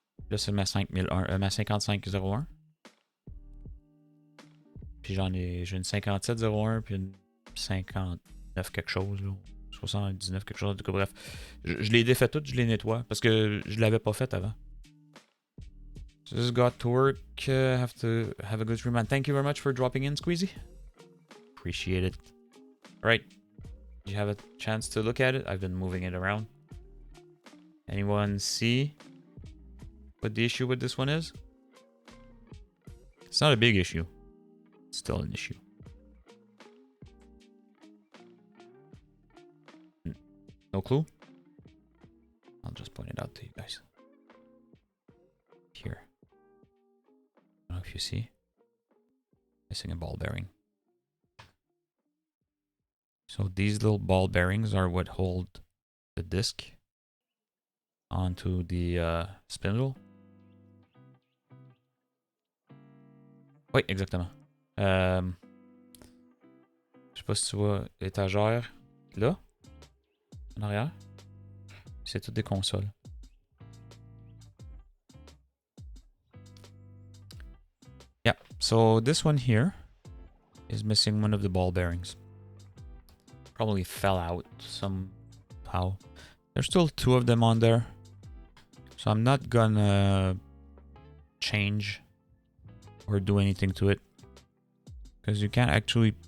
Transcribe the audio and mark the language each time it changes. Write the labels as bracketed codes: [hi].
[fr] Là, c'est ma 5501. Puis j'ai une 5701 puis une 59 quelque chose, là. 79 quelque chose. En tout cas, bref. Je les défais toutes, je les nettoie parce que je l'avais pas fait avant. [en] So this got to work. Have to have a good stream, man. Thank you very much for dropping in, Squeezy. Appreciate it. All right. You have a chance to look at it. I've been moving it around. Anyone see what the issue with this one is? It's not a big issue. It's still an issue. No clue? I'll just point it out to you guys. Here. I don't know if you see. Missing a ball bearing. So these little ball bearings are what hold the disc onto the spindle. [fr] Oui, exactement. Je sais pas si tu vois l'étagère là, en arrière. C'est toutes des consoles. [en] Yeah, so this one here is missing one of the ball bearings. Probably fell out somehow. There's still two of them on there. So I'm not gonna change or do anything to it. Because you can't actually...